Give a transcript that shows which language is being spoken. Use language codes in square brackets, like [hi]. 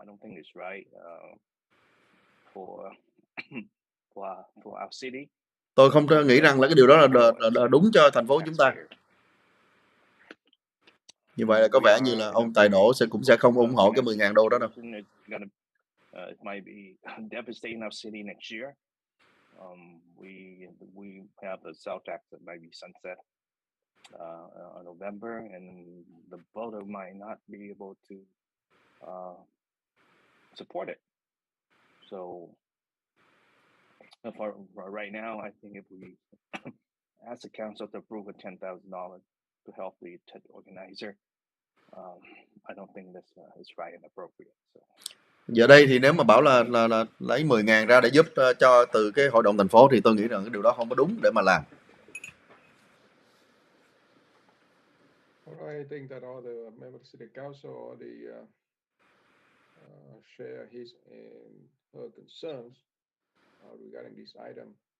[en] think it's right for for our city. [vi] Tôi không nghĩ rằng là cái điều đó là đúng cho thành phố chúng ta. Như vậy là có vẻ như là ông Tài Nổ cũng sẽ không ủng hộ cái 10.000 đô đó đâu. [en] It might be devastating our city next year. We have the sales tax that might be sunset in November, and the voter might not be able to support it. So for right now, I think if we ask the council to approve a $10,000 to help the organizer, I don't think this is right and appropriate. So. [vi] Giờ đây thì nếu mà bảo là lấy 10.000 ra để giúp cho từ cái hội đồng thành phố thì tôi nghĩ rằng cái điều đó không có đúng để mà làm. [en] I think that all the members of the city council already share his and her concerns regarding this item.